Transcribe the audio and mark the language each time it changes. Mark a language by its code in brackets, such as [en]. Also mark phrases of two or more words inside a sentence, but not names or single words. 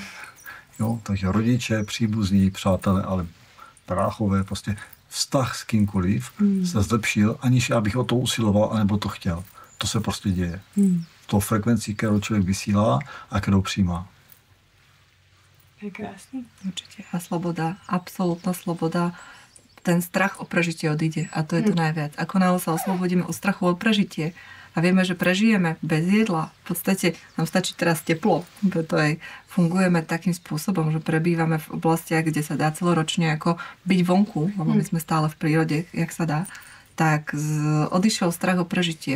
[cs] Jo, takže rodiče, příbuzní, přátelé, ale bráchové, prostě vztah s kýmkoliv se zlepšil, aniž já bych o to usiloval, anebo to chtěl. To se prostě děje. To frekvenci, kterou člověk vysílá a kterou přijímá. To je krásný. [sk] Určite. A sloboda, absolútna sloboda. Ten strach o prežitie odíde a to je to najviac. Ako náhle sa oslobodíme od strachu o prežitie a vieme, že prežijeme bez jedla, v podstate nám stačí teraz teplo, preto aj fungujeme takým spôsobom, že prebývame v oblastiach, kde sa dá celoročne ako byť vonku, lebo my sme stále v prírode, jak sa dá, tak odišiel strach o prežitie.